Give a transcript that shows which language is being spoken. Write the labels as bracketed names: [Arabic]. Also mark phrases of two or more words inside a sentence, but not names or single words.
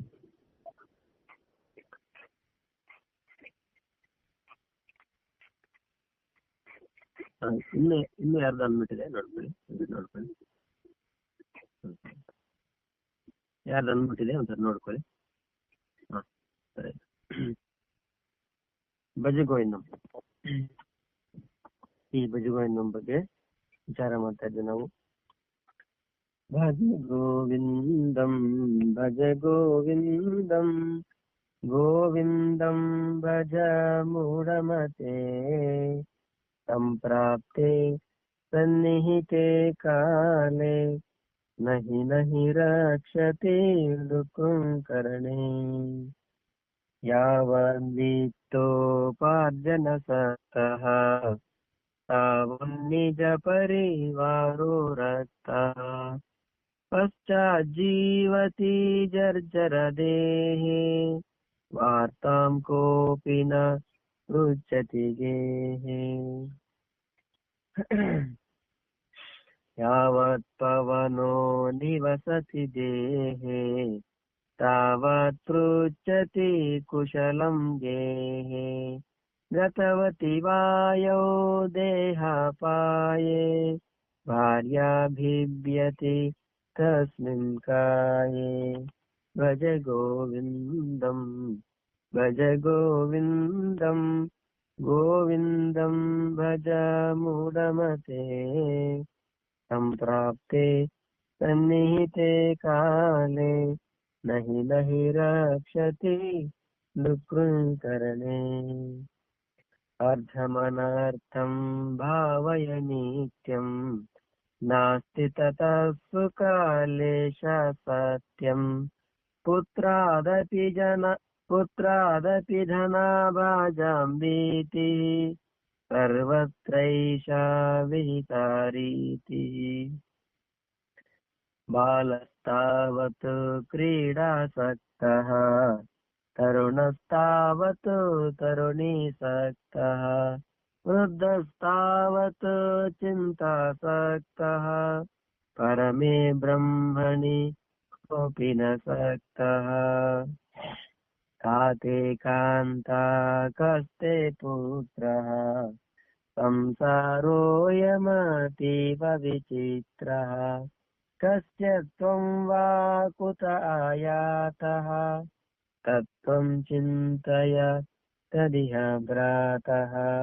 [Kannada] ಇನ್ನು ಯಾರ್ದು ಅಂದ್ಬಿಟ್ಟಿದೆ ನೋಡ್ಕೊಳ್ಳಿ, ಯಾರ್ದು ಅಂದ್ಬಿಟ್ಟಿದೆ ಒಂದ್ಸರಿ ನೋಡ್ಕೊಳ್ಳಿ. ಹಾ ಸರಿ. ಭಜ ಗೋವಿಂದಂ, ಈ ಭಜ ಗೋವಿಂದಂ ಬಗ್ಗೆ ವಿಚಾರ ಮಾಡ್ತಾ ಇದ್ವಿ ನಾವು. [Sanskrit] ಭಜ ಗೋವಿಂದಂ ಭಜ ಗೋವಿಂದಂ ಗೋವಿಂದಂ ಭಜ ಮೂಢಮತೆ ಸಂಪ್ರಾಪ್ತೆ ಸನ್ನಿಹಿತೆ ಕಾಲೇ ನಹಿ ನಹಿ ರಕ್ಷತೆ ದುಃಖಂಕರಣೆ. ಯಾವದೀಪ್ತೋಪಾರ್ಜನ ಸಕ್ತಃ ತಾವನ್ನಿಜ ಪರಿವಾರೋ ರಕ್ತಃ ಪಶ್ಚಾಜ್ಜೀವತಿ ಜರ್ಜರ ದೇಹೇ ವಾರ್ತಾಂ ಕೋಪಿ ನ ಪೃಚ್ಛತಿ ಗೇಹೇ. ಯಾವತ್ ಪವನೋ ನಿವಸತಿ ದೇಹೇ ತಾವತ್ ಪೃಚ್ಛತಿ ಕುಶಲಂ ಗೇಹೇ. ಗತವತಿ ವಾಯೋ ದೇಹಾಪಾಯೇ ಭಾರ್ಯಾಭಿಭ್ಯತಿ ತಸ್ಮಿನ್ ಕಾಯೇ. ಭಜ ಗೋವಿಂದಂ ಭಜ ಗೋವಿಂದಂ ಗೋವಿಂದಂ ಭಜ ಮೂಢಮತೆ ಸಂಪ್ರಾಪ್ತೆ ಸನ್ನಿಹಿತೆ ಕಾಲೇ ನಹಿ ನಹಿ ರಕ್ಷತಿ ದುಃಖಂಕರಣೆ. ಅರ್ಧಮನರ್ಥಂ ಭಾವಯ ನಿತ್ಯಂ ನಾಸ್ತಿ ತತಃ ಸುಖಾಲೇಶ ಸತ್ಯಂ. ಪುತ್ರಾದಪಿ ಧನಾಭಾಜಾಂ ಭೀತಿಃ ಸರ್ವತ್ರೈಷಾ ವಿಹಿತಾ ರೀತಿಃ. ಬಾಲಸ್ತಾವತ್ ಕ್ರೀಡಾಸಕ್ತಃ ತರುಣಸ್ತಾವತ್ ತರುಣೀಸಕ್ತಃ ವೃದ್ಧಸ್ತಾವತ್ ಚಿಂತಾಸಕ್ತಃ ಪರಮೇ ಬ್ರಹ್ಮಣಿ ಕೋಪಿ ನ ಸಕ್ತಃ. ಕಾತೆ ಕಾಂತಾ ಕಸ್ತೆ ಪುತ್ರಃ ಸಂಸಾರೋಯಮತೀವ ವಿಚಿತ್ರಃ. ಕಸ್ಯ ತ್ವಂ ವಾ ಕುತ ಆಯಾತಃ ತತ್ತ್ವಂ ಚಿಂತಯ ತದಿಹ ಭ್ರಾತಃ.